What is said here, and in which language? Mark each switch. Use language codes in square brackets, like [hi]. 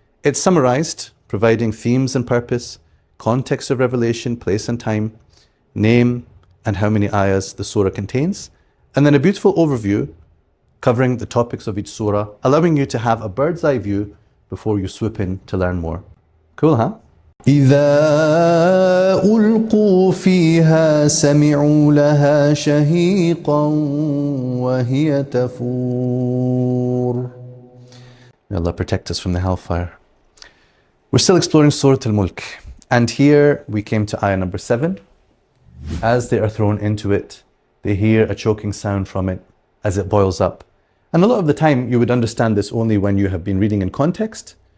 [en] It's summarized, providing themes and purpose, context of revelation, place and time, name, and how many ayahs the surah contains, and then a beautiful overview covering the topics of each surah, allowing you to have a bird's eye view before you swoop in to learn more. Cool, huh? [ar] إذا ألقوا فيها سمعوا لها شهيقا وهي تفور. [en] May Allah protect us from the hellfire. We're still exploring Surah Al-Mulk, and here we came to ayah number 7. As they are thrown into it, they hear a choking sound from it as it boils up. And a lot of the time you would understand this only when you have been reading in context.